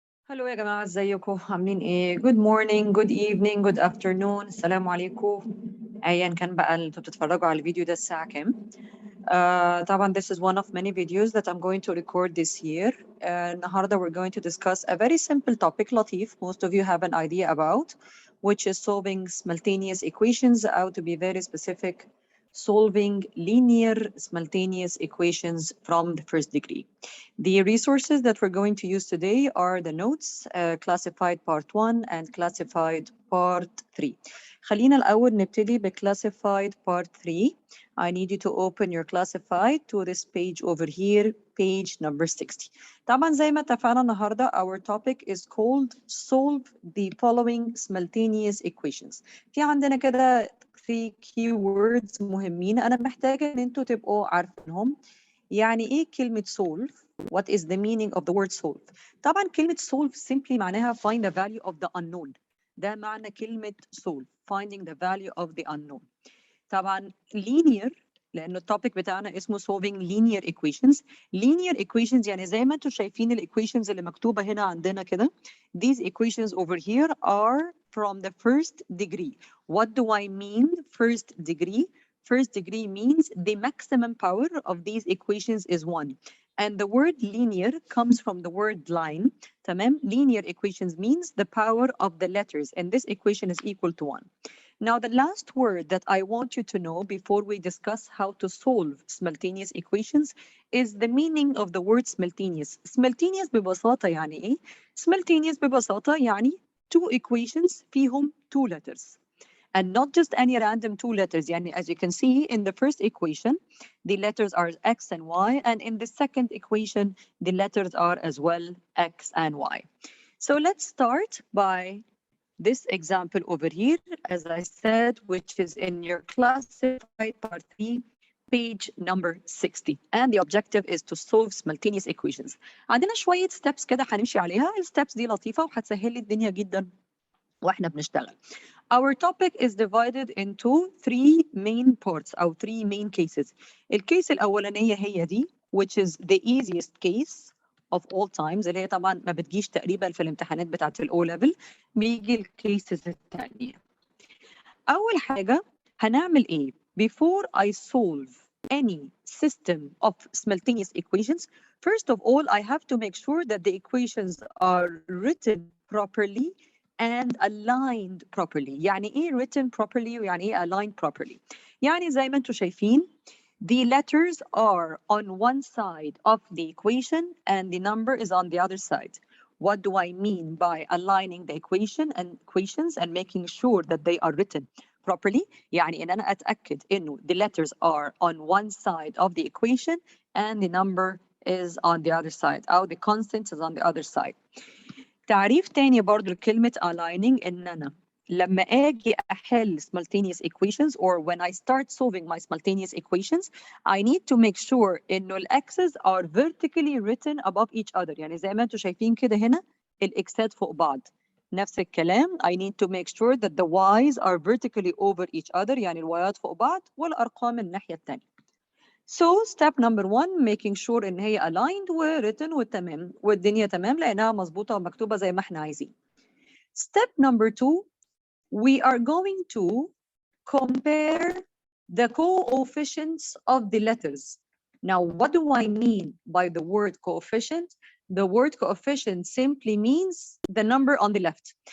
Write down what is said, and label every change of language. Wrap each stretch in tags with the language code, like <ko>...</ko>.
<ar>هلو يا جماعة، ازيكم عاملين ايه؟</ar> <en>Good morning, good evening, good afternoon.</en> <ar>السلام عليكم. ايا كان بقى اللي انتوا بتتفرجوا على الفيديو ده الساعة كام.</ar> <en>طبعا this is one of many videos that I'm going to record this year. النهاردة we're going to discuss a very simple topic لطيف most of you have an idea about, which is solving simultaneous equations, how to be very specific, solving linear simultaneous equations from the first degree. The resources that we're going to use today are the notes, classified part 1 and classified part 3.</en> <ar>خلينا الأول نبتدي classified part 3.</ar> <en>I need you to open your classified to this page over here, page number 60.</en> <ar>طبعا زي ما اتفقنا النهارده</ar> <en>our topic is called solve the following simultaneous equations.</en> <ar>في عندنا كده 3 keywords مهمين أنا محتاجة إن أنتوا تبقوا عارفينهم. يعني إيه كلمة</ar> <en>solve؟ What is the meaning of the word solve؟</en> <ar>طبعا كلمة</ar> <en>solve simply معناها find the value of the unknown.</en> <ar>ده معنى كلمة</ar> <en>solve, finding the value of the unknown.</en> <ar>طبعا linear لأنه التوبيك بتاعنا اسمه</ar> <en>solving linear equations.</en> <ar>Linear equations يعني زي ما انتم شايفين equations اللي مكتوبة هنا عندنا كده.</ar> <en>These equations over here are from the first degree. What do I mean first degree? First degree means the maximum power of these equations is 1. And the word linear comes from the word line.</en> <ar>تمام?</ar> <en>Linear equations means the power of the letters, and this equation is equal to 1. Now, the last word that I want you to know before we discuss how to solve simultaneous equations is the meaning of the word simultaneous.</en> <ar>Simultaneous ببساطة يعني إيه؟ Simultaneous ببساطة يعني two equations فيهم two letters.</ar> <en>And not just any random two letters. يعني as you can see in the first equation, the letters are X and Y, and in the second equation, the letters are as well X and Y. So let's start by this example over here, as I said, which is in your classified part 3, page number 60. And the objective is to solve simultaneous equations.</en> <ar>عندنا شوية steps كده هنمشي عليها. الsteps دي لطيفة وهتسهل لي الدنيا جدا واحنا بنشتغل.</ar> <en>Our topic is divided into 3 main parts أو 3 main cases.</en> <ar>الكيس الأولانية هي دي,</ar> <en>which is the easiest case of all times,</en> <ar>اللي هي طبعا ما بتجيش تقريبا في الامتحانات بتاعت الأو ليفل. بيجي الكيسز الثانية. أول حاجة هنعمل إيه؟</ar> <en>Before I solve any system of simultaneous equations, first of all, I have to make sure that the equations are written properly and aligned properly.</en> <ar>يعني إيه written properly ويعني إيه aligned properly؟ يعني زي ما أنتم شايفين,</ar> <en>the letters are on one side of the equation and the number is on the other side. What do I mean by aligning the equations and making sure that they are written properly?</en> <ar>يعني إن أنا أتأكد إنه</ar> <en>the letters are on one side of the equation and the number is on the other side, أو the constant is on the other side.</en> <ar>تعريف تاني برضو لكلمة aligning إن أنا لما أجي أحل</ar> <en>simultaneous equations or when I start solving my simultaneous equations, I need to make sure</en> <ar>إنه الأكسس</ar> <en>are vertically written above each other.</en> <ar>يعني زي ما أنتم شايفين كده هنا الإكسات فوق بعض. نفس الكلام,</ar> <en>I need to make sure that the y's are vertically over each other.</en> <ar>يعني الوايات فوق بعض والأرقام الناحية التانية.</ar> <en>So step number 1, making sure</en> <ar>إن هي aligned written والتمام والدنيا تمام لأنها مظبوطة ومكتوبة زي ما احنا عايزين.</ar> <en>Step number 2, we are going to compare the coefficients of the letters. Now, what do I mean by the word coefficient? The word coefficient simply means the number on the left.</en>